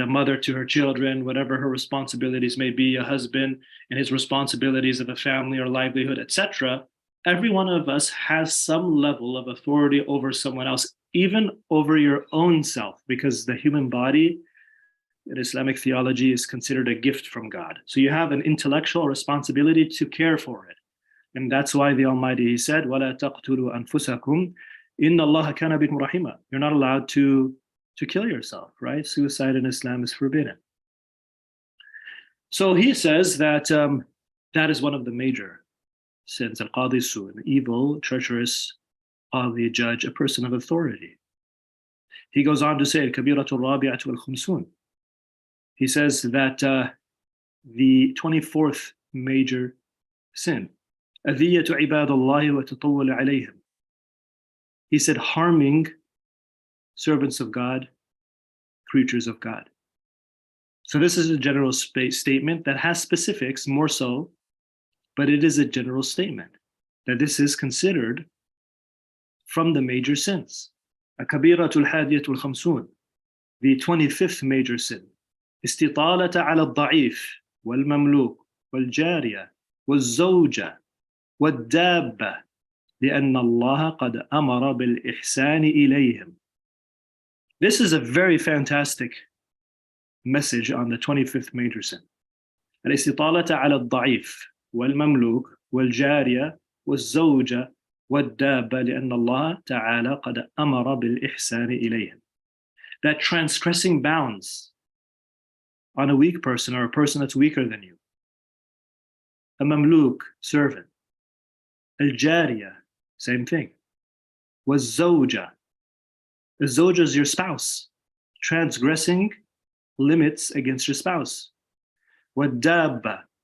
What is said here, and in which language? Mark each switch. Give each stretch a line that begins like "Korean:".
English: A mother to her children, whatever her responsibilities may be, a husband and his responsibilities of a family or livelihood, etc. Every one of us has some level of authority over someone else, even over your own self, because the human body in Islamic theology is considered a gift from God. So you have an intellectual responsibility to care for it. And that's why the Almighty, he said,
Arabic: وَلَا تَقْتُلُوا أَنفُسَكُمْ إِنَّ اللَّهَ كَانَ بِكُمْ رَحِيمًا.
English: You're not allowed to kill yourself, right? Suicide in Islam is forbidden. So he says that that is one of the major sins, al-qadi su, an evil, treacherous qadi, judge, a person of authority. He goes on to say,
Arabic: al-kabiratu rabi'atu al-khumsun.
English: He says that the 24th major sin,
Arabic: أذية عباد الله وتطول عليهم.
English: He said harming servants of God, creatures of God. So this is a general statement that has specifics more so, but it is a general statement that this is considered from the major sins.
Arabic: الكبيرة الحادية والخمسون,
English: the 25th major sin.
Arabic: استطالة على الضعيف والمملوك والجارية والزوجة وَالدَّابَّةِ لِأَنَّ اللَّهَ قَدْ أَمَرَ بِالْإِحْسَانِ إِلَيْهِمْ.
English: This is a very fantastic message on the 25th major sin.
Arabic: الاستطالة على الضعيف والمملوك والجارية والزوجة والدابة لأن الله تعالى قد أمر بالإحسان إليهم.
English: That transgressing bounds on a weak person or a person that's weaker than you. A mamluk, servant. Al-jariya, same thing. Was-zawja. The zawja is your spouse. Transgressing limits against your spouse. Wa-dabba.